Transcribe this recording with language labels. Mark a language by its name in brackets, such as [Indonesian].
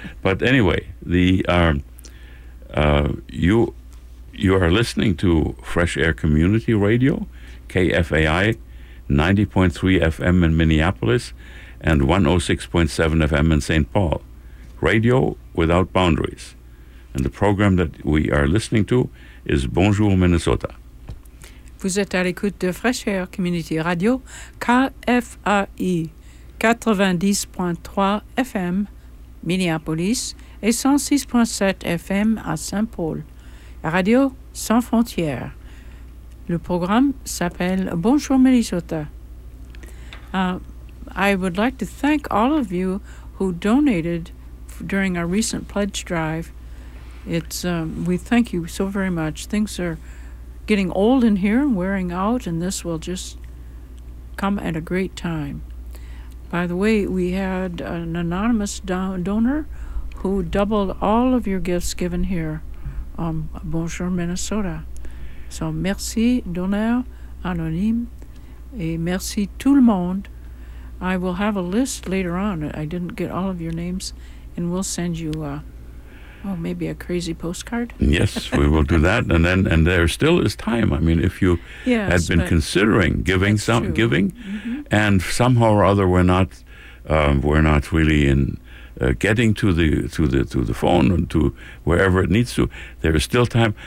[English] But anyway, you are listening to Fresh Air Community Radio, KFAI, 90.3 FM in Minneapolis and 106.7 FM in St. Paul. Radio without boundaries. And the program that we are listening to is Bonjour Minnesota. [French] Vous êtes à l'écoute de Fresh Air Community Radio, KFAI, 90.3 FM, Minneapolis, et 106.7 FM à Saint-Paul. Radio sans frontières. Le programme s'appelle Bonjour Minnesota. [English] I would like to thank all of you who donated during our recent pledge drive. We thank you so very much. Things are getting old in here and wearing out, and this will just come at a great time. By the way, we had an anonymous donor who doubled all of your gifts given here. [French] Bonjour Minnesota. So merci donneur anonyme, et merci tout le monde. [English] I will have a list later on. I didn't get all of your names, and we'll send you maybe a crazy postcard. Yes, we will do that, and there still is time. I mean, if you had been considering giving giving, mm-hmm. and somehow or other we're not really in getting to the phone and to wherever it needs to, there is still time.